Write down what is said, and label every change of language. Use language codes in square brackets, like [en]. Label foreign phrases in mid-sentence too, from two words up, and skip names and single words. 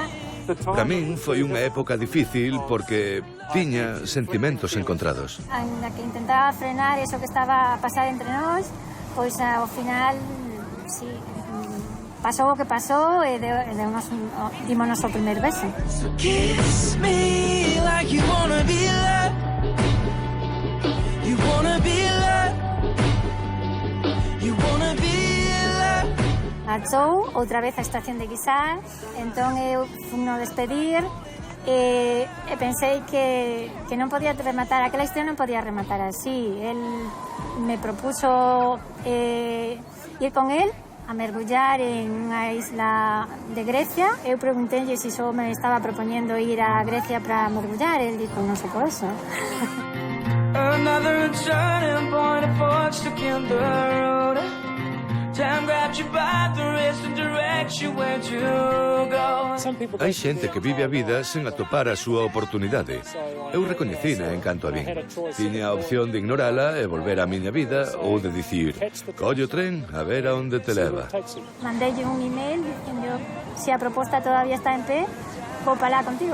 [gl] Para min foi unha época difícil porque tiña sentimentos encontrados. Na que intentaba frenar eso que estaba a pasar entre nós, pois ao final, sí, pasou o que pasou e dímonos o primer beso. [en] Kiss me like you wanna be loved. You wanna be loved. You wanna be loved. [gl] Marchou outra vez a estación de Guisar, entón eu funo despedir e pensei que non podía rematar, aquela historia non podía rematar así. [es] El me propuso ir con él a [gl] mergullar en unha [es] isla de Grecia. [gl] Eu preguntélle se só me estaba propoñendo ir a Grecia para mergullar. [es] El dijo, [gl] non sei por eso. [en] Another turning point, a fork stuck in the road. Time grabbed you by the wrist and directs you where to go. [gl] Hai xente que vive a vida sen atopar a súa oportunidade. Eu recoñecina en canto a min. Tiña a opción de ignorala e volver á miña vida ou de dicir, colle o tren a ver a onde te leva. Mandelle un email dicindo se a proposta todavía está en pé, vou para lá contigo.